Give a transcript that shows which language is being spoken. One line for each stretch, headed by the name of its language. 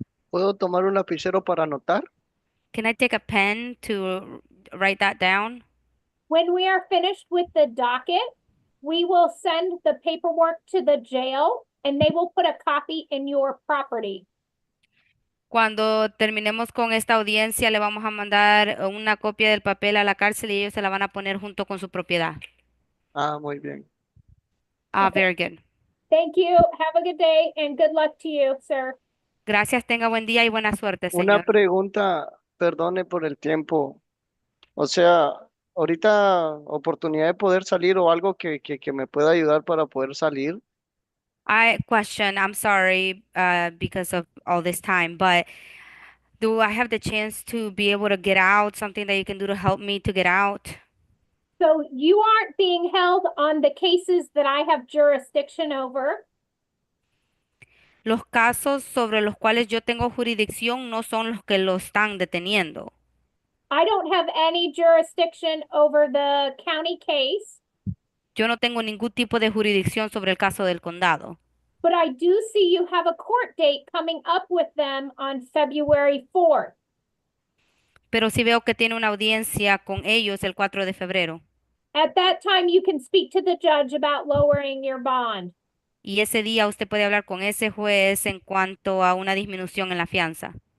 Spanish: ¿puedo tomar un lapicero para anotar?
English: Can I take a pen to write that down? When we are finished with the docket, we will send the paperwork to the jail and they will put a copy in your property.
Spanish: Cuando terminemos con esta audiencia, le vamos a mandar una copia del papel a la cárcel y ellos se la van a poner junto con su propiedad. Ah, muy bien. Ah,
English: Okay. very good. Thank you. Have a good day and good luck to you, sir.
Spanish: Gracias, tenga buen día y buena suerte, Una señor. pregunta, perdone por el tiempo. O sea, ahorita oportunidad de poder salir o algo que me pueda ayudar para poder salir.
English: I'm sorry, because of all this time, but do I have the chance to be able to get out? Something that you can do to help me to get out? So you aren't being held on the cases that I have jurisdiction over.
Spanish: Los casos sobre los cuales yo tengo jurisdicción no son los que lo están deteniendo.
English: I don't have any jurisdiction over the county case,
Spanish: Yo no tengo ningún tipo de jurisdicción sobre el caso del condado,
English: but I do see you have a court date coming up with them on February 4th.
Spanish: pero sí veo que tiene una audiencia con ellos el 4 de febrero.
English: At that time, you can speak to the judge about lowering your bond.
Spanish: Y ese día usted puede hablar con ese juez en cuanto a una disminución en la fianza.